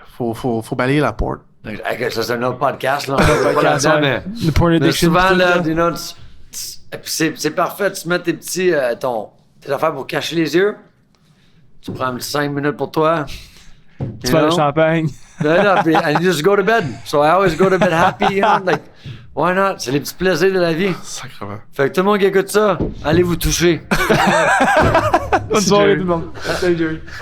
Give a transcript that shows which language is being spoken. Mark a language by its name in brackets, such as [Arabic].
[French] Faut balayer la porte. Ça, c'est un autre podcast, là. On va pas là-dedans, mais... Le porn Mais [English] addiction. [French] souvent, tout, là, [English] you know, [French] c'est parfait. Tu mets tes petits, tes affaires pour cacher les yeux. Tu prends 5 minutes pour toi. Tu fais le champagne. [English] And you just go to bed. So I always go to bed happy, you know, like, why not? [French] C'est les petits plaisirs de la vie. Sacrément. Fait que tout le monde qui écoute ça, allez vous toucher. Bonne soirée tout le monde. Salut Jerry.